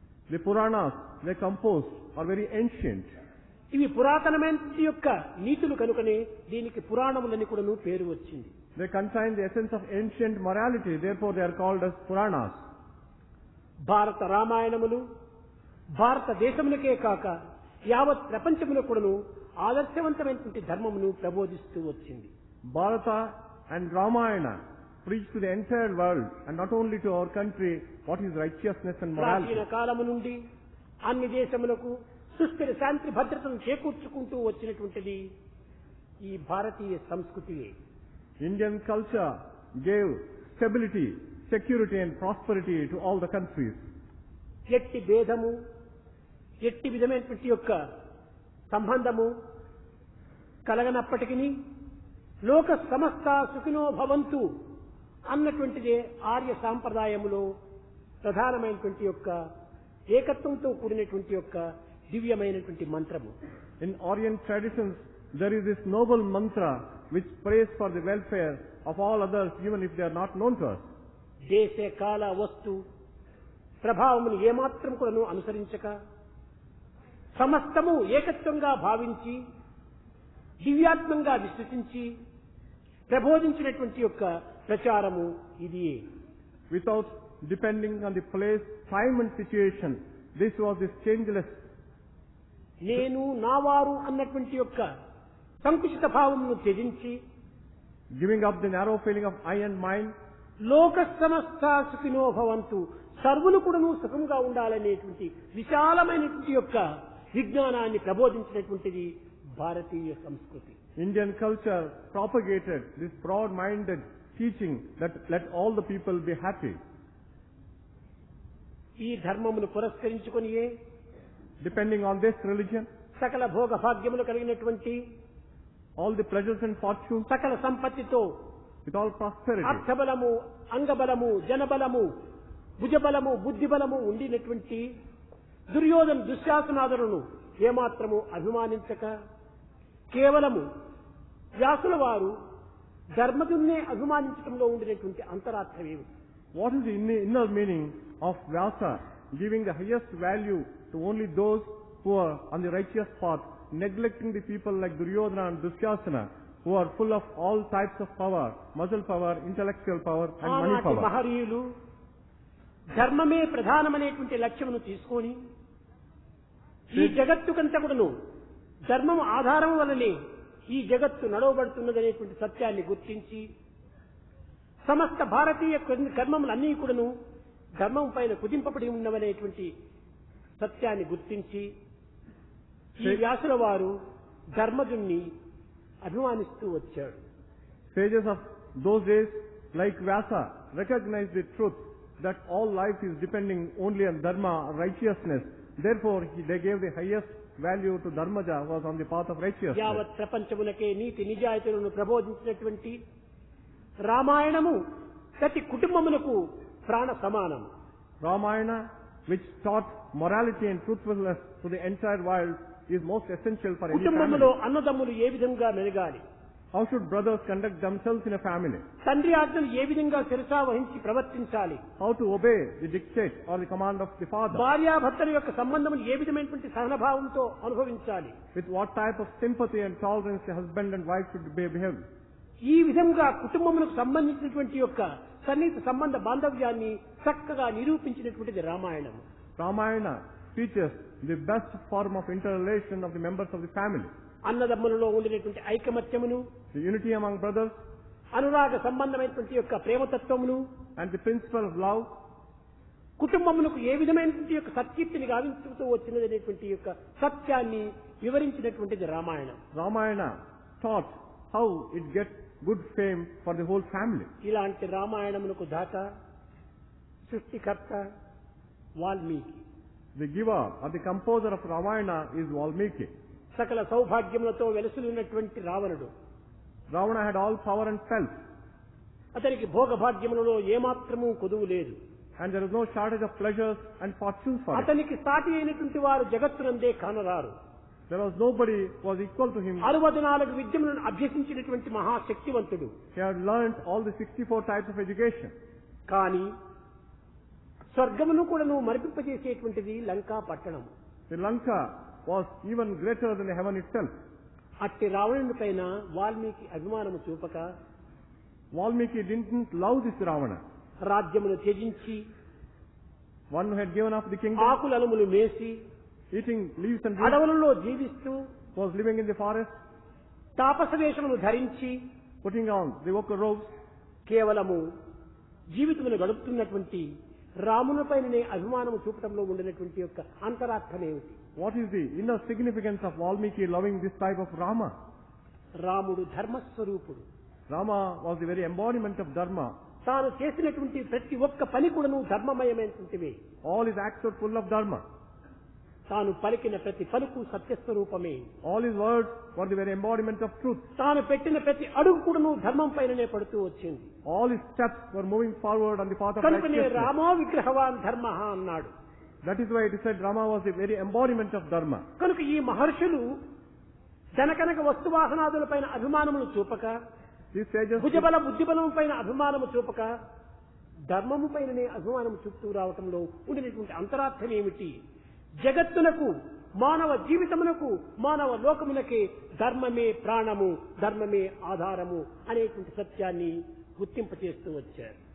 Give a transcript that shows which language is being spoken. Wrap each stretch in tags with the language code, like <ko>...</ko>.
<en>The Puranas they composed are very ancient.</en> <te>ఇవి పురాతనమైనటువంటి యొక్క నీతులు కనుకనే దీనికి పురాణములని కూడాను పేరు వచ్చింది.</te> <en>They contain the essence of ancient morality, therefore they are called as Puranas.</en> <te>భారత రామాయణములు భారతదేశమునకే కాక యావత్ ప్రపంచమును కూడాను ఆదర్శవంతమైనటువంటి ధర్మమును ప్రబోధిస్తూ వచ్చింది.</te> <en>Bharata and Ramayana preach to the entire world and not only to our country what is righteousness and morality.</en> <te>ప్రాచీన కాలము నుండి అన్ని దేశములకు సుస్థిర శాంతి భద్రతను చేకూర్చుకుంటూ వచ్చినటువంటిది ఈ భారతీయ సంస్కృతియే.</te> <en>Indian culture gave stability, security and prosperity to all the countries.</en> <te>ఎట్టి భేదము, ఎట్టి విధమైనటువంటి యొక్క సంబంధము కలగనప్పటికీ</te> <sa>లోక సమస్త సుఖినో భవంతు</sa> <te>అన్నటువంటిదే ఆర్య సాంప్రదాయములో ప్రధానమైనటువంటి యొక్క ఏకత్వంతో కూడినటువంటి యొక్క దివ్యమైనటువంటి మంత్రము.</te> <en>In Orient traditions, there is this noble mantra which prays for the welfare of all others even if they are not known to us.</en> <te>దేశ కాల వస్తు ప్రభావమును ఏమాత్రం కూడాను అనుసరించక సమస్తము ఏకత్వంగా భావించి దివ్యాత్మంగా విశ్వసించి ప్రబోధించినటువంటి యొక్క ప్రచారము ఇది.</te> <en>Without depending on the place, time and situation, this was this changeless.</en> <te>నేను నావారు అన్నటువంటి యొక్క సంకుచిత భావమును త్యజించి</te> <en>Giving up the narrow feeling of I and mine,</en> <sa>లోక సమస్త సుఖినో భవంతు</sa> <te>సర్వులు కూడాను సుఖంగా ఉండాలనేటువంటి విశాలమైనటువంటి యొక్క విజ్ఞానాన్ని ప్రబోధించినటువంటిది భారతీయ సంస్కృతి.</te> <en>Indian culture propagated this broad-minded teaching that let all the people be happy.</en> <te>ఈ ధర్మమును పురస్కరించుకొనియే</te> <en>Depending on this religion,</en> <te>సకల భోగ భాగ్యములు కలిగినటువంటి</te> <en>all the pleasures and fortunes,</en> <te>సకల సంపత్తితో</te> <en>with all prosperity,</en> <te>అర్థబలము, అంగబలము, జనబలము, భుజబలము, బుద్ధిబలము ఉండినటువంటి దుర్యోధన దుశ్శాసనాదులను ఏమాత్రము అభిమానించక కేవలము వ్యాసుల వారు ధర్మదున్నే అభిమానించడంలో ఉండినటువంటి అంతరార్థమేమి?</te> <en>what is the inner meaning of Vyasa giving the highest value to only those who are on the righteous path, neglecting the people like Duryodhana and Dushasana who are full of all types of power, muscle power, intellectual power and money</en> <te>ఆనాటి</te> <en>power.</en> <te>మహనీయులు ధర్మమే ప్రధానమైనటువంటి లక్ష్యమును తీసుకొని ఈ జగత్తుకంతా కూడాను ధర్మం ఆధారం వలనే ఈ జగత్తు నడవబడుతున్నదనేటువంటి సత్యాన్ని గుర్తించి సమస్త భారతీయ కర్మములన్నీ కూడాను ధర్మం పైన కుదింపబడి ఉన్నవనేటువంటి సత్యాన్ని గుర్తించి ఈ వ్యాసుల వారు ధర్మజుణ్ణి అభిమానిస్తూ వచ్చాడు.</te> <en>Sages of those days like Vyasa recognized the truth that all life is depending only on dharma, righteousness. Therefore, they gave the highest value to Dharmaja who was on the path of righteousness.</en> <te>యావత్ ప్రపంచమునకే నీతి నిజాయితీలను ప్రబోధించినటువంటి రామాయణము ప్రతి కుటుంబమునకు ప్రాణ సమానం.</te> <en>Ramayana, which taught morality and truthfulness to the entire world, is most essential for any</en> <te>కుటుంబములో</te> <en>family.</en> <te>అన్నదమ్ములు ఏ విధంగా మెలగాలి,</te> <en>How should brothers conduct themselves in a family?</en> <te>తండ్రి ఆజ్ఞలు ఏ విధంగా శిరసా వహించి ప్రవర్తించాలి,</te> <en>How to obey the dictate or the command of the father?</en> <te>భార్యాభర్తల యొక్క సంబంధములు ఏ విధమైనటువంటి సహనభావంతో అనుభవించాలి,</te> <en>With what type of sympathy and tolerance the husband and wife should behave?</en> <te>ఈ విధంగా కుటుంబములకు సంబంధించినటువంటి యొక్క సన్నిహిత సంబంధ బాంధవ్యాన్ని చక్కగా నిరూపించినటువంటిది Ramayanam.</te> <en>Ramayana teaches the best form of interrelation of the members of the family.</en> <te>అన్నదమ్ములలో ఉండినటువంటి ఐకమత్యమును,</te> <en>The unity among brothers</en> <te>అనురాగ సంబంధమైనటువంటి యొక్క ప్రేమతత్వమును,</te> <en>and the principle of love,</en> <te>కుటుంబమునకు ఏ విధమైనటువంటి యొక్క సత్కీర్తిని గావించుతూ వచ్చినదనేటువంటి యొక్క సత్యాన్ని వివరించినటువంటిది Ramayanam.</te> <en>Ramayana taught how it gets good fame for the whole family.</en> <te>ఇలాంటి రామాయణమునకు దాత సృష్టికర్త Valmiki.</te> <en>The giver or the composer of Ramayana is Valmiki.</en> <te>సకల సౌభాగ్యములతో వెలసిల్లినటువంటి రావణుడు.</te> <en>Ravana had all power and wealth,</en> <te>అతనికి భోగభాగ్యములలో ఏమాత్రము కొదువు లేదు.</te> <en>and there is no shortage of pleasures and fortunes for him.</en> <te>అతనికి సాటి అయినటువంటి వారు జగత్తునందే కానరారు.</te> <en>There was nobody who was equal to him.</en> <te>64 విద్యములను అభ్యసించినటువంటి మహాశక్తివంతుడు.</te> <en>He had learned all the 64 types of education.</en> <te>కానీ స్వర్గమును కూడాను మరిపింపజేసేటువంటిది లంకా పట్టణం.</te> <en>The Lanka was even greater than the heaven itself.</en> <te>అట్టి రావణుని పైన వాల్మీకి అభిమానము చూపక</te> <en>Valmiki didn't love this Ravana,</en> <te>రాజ్యమును త్యజించి</te> <en>one who had given up the kingdom,</en> <te>ఆకులనుములు మేసి</te> <en>eating leaves and roots,</en> <te>అడవులలో జీవిస్తూ</te> <en>was living in the forest,</en> <te>తాపస వేషమును ధరించి</te> <en>putting on the ochre robes,</en> <te>కేవలము జీవితమును గడుపుతున్నటువంటి రామునిపైననే అభిమానము చూపటంలో ఉండినటువంటి యొక్క అంతరార్థమేమిటి?</te> <en>What is the inner significance of Valmiki loving this type of Rama?</en> <te>రాముడు ధర్మస్వరూపుడు.</te> <en>Rama was the very embodiment of Dharma.</en> <te>తాను చేసినటువంటి ప్రతి ఒక్క పని కూడాను ధర్మమయమైనటువంటివే.</te> <en>All his acts are full of Dharma.</en> <te>తాను పలికిన ప్రతి పలుకు సత్యస్వరూపమే.</te> <en>All his words were the very embodiment of truth.</en> <te>తాను పెట్టిన ప్రతి అడుగు కూడాను ధర్మం పైననే పడుతూ వచ్చింది.</te> <en>All his steps were moving forward on the path of</en> <te>కనుకనే</te> <en>righteousness.</en> <sa>రామో విగ్రహవాన్ ధర్మః</sa> <te>అన్నాడు.</te> <en>That is why it is said Rama was the very embodiment of Dharma.</en> <te>కనుక ఈ మహర్షులు జనకనక వస్తువాహనాదుల పైన అభిమానములు చూపక,</te> <en>These sages,</en> <te>భుజబల బుద్ధిబలము పైన అభిమానము చూపక, ధర్మము పైననే అభిమానము చూపుతూ రావటంలో ఉండినటువంటి అంతరార్థం ఏమిటి? జగత్తునకు, మానవ జీవితమునకు, మానవ లోకమునకే ధర్మమే ప్రాణము, ధర్మమే ఆధారము అనేటువంటి సత్యాన్ని గుర్తింపచేస్తూ వచ్చారు.</te>